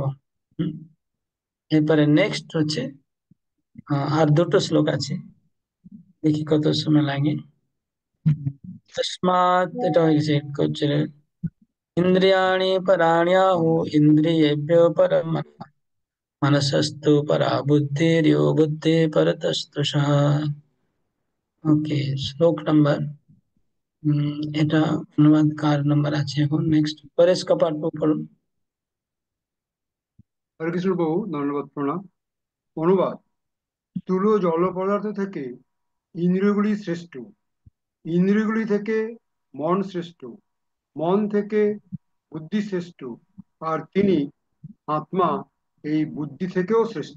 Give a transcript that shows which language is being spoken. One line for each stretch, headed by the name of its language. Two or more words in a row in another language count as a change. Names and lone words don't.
Bangla: হম এরপরে নেক্সট হচ্ছে আর দুটো শ্লোক আছে, দেখি কত সময় লাগে।
Sanskrit: তস্মাৎ,
Bangla: এটা হয়ে গেছে,
Sanskrit: ইন্দ্রিয়াণি পরাण्याहु ইন্দ্রিয়েভ্যো পরম মনঃ, मनसस्तु परा बुद्धिर्यो बुद्धि परतस्तु सः।
Bangla: ওকে, শ্লোক নাম্বার, এটা অনুবাদ কার নাম্বার আছে এখন? নেক্সট পরেশ কপাট পড়ুন। হরে কৃষ্ণ প্রভু, ধন্যবাদ, প্রণাম। অনুবাদ: স্থূল জড় পদার্থ থেকে ইন্দ্রিয়গুলি শ্রেষ্ঠ, ইন্দ্রিয়গুলি থেকে মন শ্রেষ্ঠ, মন থেকে বুদ্ধি শ্রেষ্ঠ, আর তিনি আত্মা এই বুদ্ধি থেকেও শ্রেষ্ঠ।